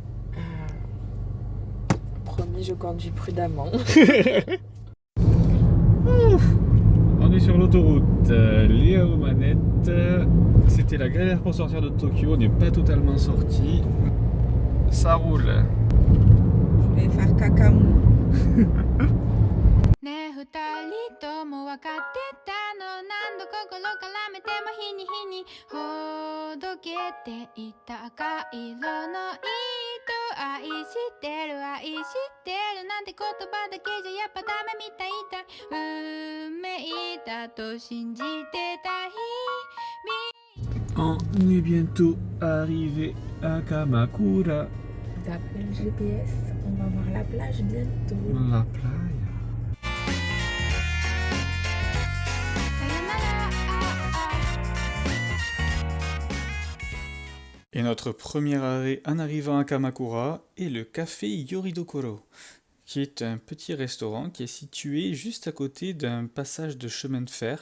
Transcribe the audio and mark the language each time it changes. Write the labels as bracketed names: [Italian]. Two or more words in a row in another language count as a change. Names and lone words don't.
[French] Promis, je conduis prudemment. On est sur l'autoroute, Léa aux manettes. C'était la galère pour sortir de Tokyo, on n'est pas totalement sorti. Ça roule. Je vais faire cacamou. [Japanese] ねえ二人とも分かってたの何度心からめても日に日にほどけていた赤色の糸愛してるなんて言葉だけじゃやっぱダメみたいだ運命だと信じてた日 [French] On est bientôt arrivé à Kamakura. D'après le GPS, on va voir la plage bientôt. [Spanish] La playa. [French] Et notre premier arrêt en arrivant à Kamakura est le café Yoridokoro, qui est un petit restaurant qui est situé juste à côté d'un passage de chemin de fer.